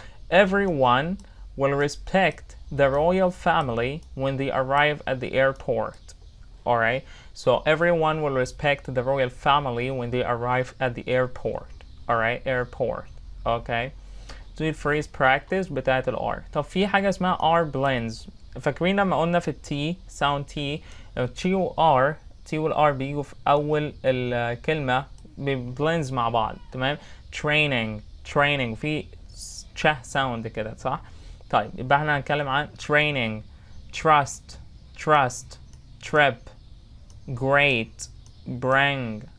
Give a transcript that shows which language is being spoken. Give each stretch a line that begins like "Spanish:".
English: Everyone will respect the royal family when they arrive at the airport. Alright? So everyone will respect the royal family when they arrive at the airport. Alright? Airport. Okay?
Arabic: دي
English: phrase practice
Arabic: بتاعت الار. طب في حاجة اسمها
English: R blends.
Arabic: فاكرين لما قلنا في التي sound T T والR بيجوا في أول الكلمة blends مع بعض. تمام. training في ch sound كده صح؟ طيب يبقى احنا هنتكلم عن
English: training, trust, trip, great, bring.